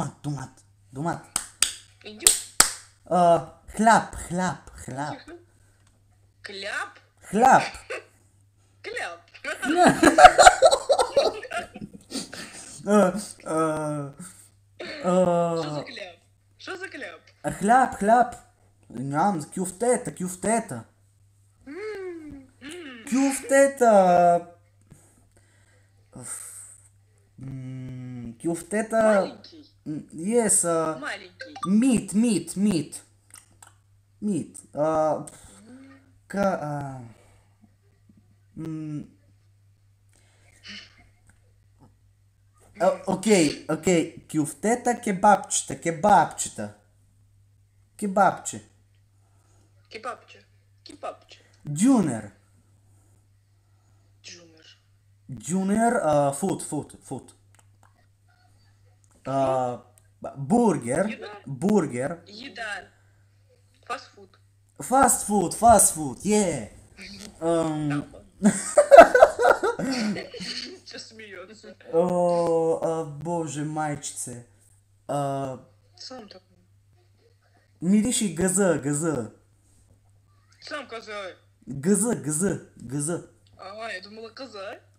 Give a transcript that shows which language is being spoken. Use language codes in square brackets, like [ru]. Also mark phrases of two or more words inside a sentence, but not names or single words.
[ru] Индюк? [bg] Хляб. [ru] Кляп? Что за кляп? [bg] Хляб. Ням, кюфтета. Кюфтета. [ru] Маленький. [en] Yes. [ru] Маленький. [en] Meat. [ru] Окей. [bg] Кюфтета, кебабчета. Кебабче. Дюнер. [en] Food. [bg] Бургер. [ru] Еда. [en] Fast food, yeah. [ru] Че смеется? Боже, мальчице. Сам такой. [bg] Мириshi газа. [ru] Сам коза. [bg] Газа. [ru] А, я думала коза.